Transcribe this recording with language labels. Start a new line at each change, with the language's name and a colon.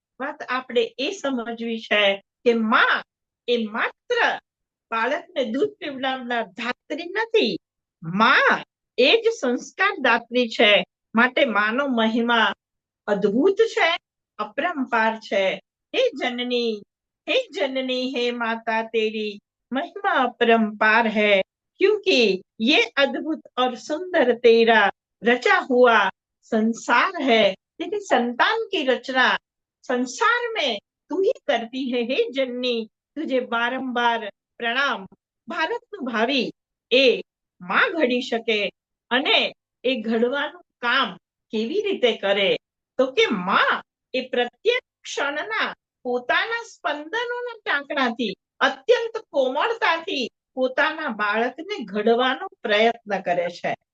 Gujarati: વાત આપણે એ સમજવી છે કે માં એ માત્ર બાળકને દૂધ પીવડાવનાર ધાત્રી નથી, માં એ જ સંસ્કાર દાત્રી છે. માટે માનો મહિમા અદ્ભુત છે, अपरंपार છે।
Hindi: हे जननी हे माता तेरी महिमा अपरंपार है, क्योंकि ये अद्भुत और सुंदर तेरा रचा हुआ संसार है। तेरी संतान की रचना संसार में તું ही करती है हे जननी,
Gujarati: તુજે વારંવાર પ્રણામ. ભારતનું ભાવિ એ માં ઘડી શકે, અને એ ઘડવાનું કામ કેવી રીતે કરે? તો કે માં એ પ્રત્યેક ક્ષણના પોતાના સ્પંદનોના ટાંકણાથી અત્યંત કોમળતાથી પોતાના બાળકને ઘડવાનો પ્રયત્ન કરે છે.